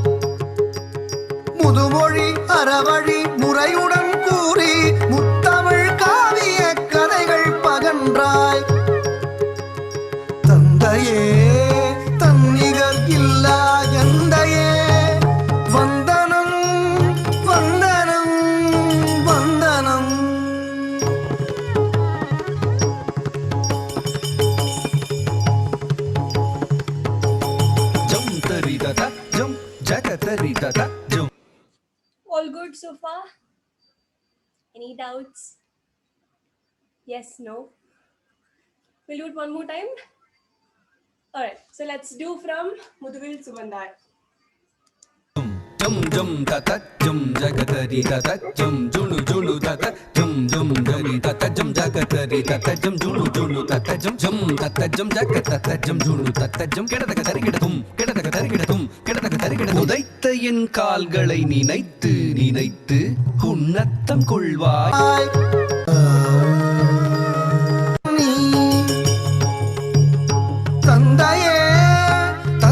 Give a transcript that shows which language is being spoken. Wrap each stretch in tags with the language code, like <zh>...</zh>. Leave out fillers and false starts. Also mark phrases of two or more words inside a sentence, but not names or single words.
<ta>முதுமொழி அறவழி முறையுடன் கூறி முத்தமிழ் காவிய கதைகள் பகன்றாய் தந்தையே தன்னிகர் இல்லா எந்தையே வந்தனம் வந்தனம் வந்தனம்</ta> <en>All good so far? Any doubts? Yes, no? We'll do it one more time. Alright, so let's do from Mudugil Sumandai. Jum jum tata jum jagatari tata jum julu julu tata jum jum gari tata jum jagatari tata jum julu julu tata jum jum tata jum jagatata jum julu tata jum kedadaga tarigidatum kedadaga tarigidatum kedadaga tarigidatum</en> <ta>உதைத்த என் கால்களை நினைத்து நினைத்து உன்னத்தம் கொள்வாய் தந்தையே</ta>